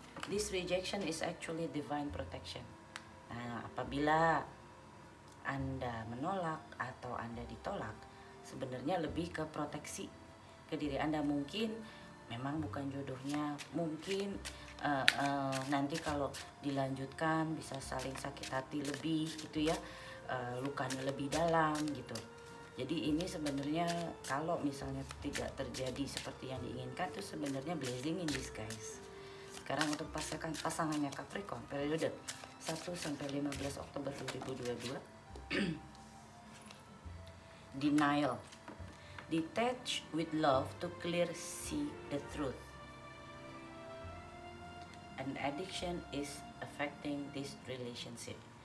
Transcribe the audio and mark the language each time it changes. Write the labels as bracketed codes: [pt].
[en] This rejection is actually divine protection. [id] Nah, apabila Anda menolak atau Anda ditolak, sebenarnya lebih ke proteksi ke diri Anda. Mungkin memang bukan jodohnya, mungkin nanti kalau dilanjutkan bisa saling sakit hati lebih gitu ya, lukanya lebih dalam gitu. Jadi ini sebenarnya kalau misalnya tidak terjadi seperti yang diinginkan, itu sebenarnya [en] blessing in disguise. [id] Sekarang untuk pasangannya Capricorn periode 1 sampai 15 Oktober 2022. [en] Denial. Detach with love to clear see the truth. An addiction is affecting this relationship.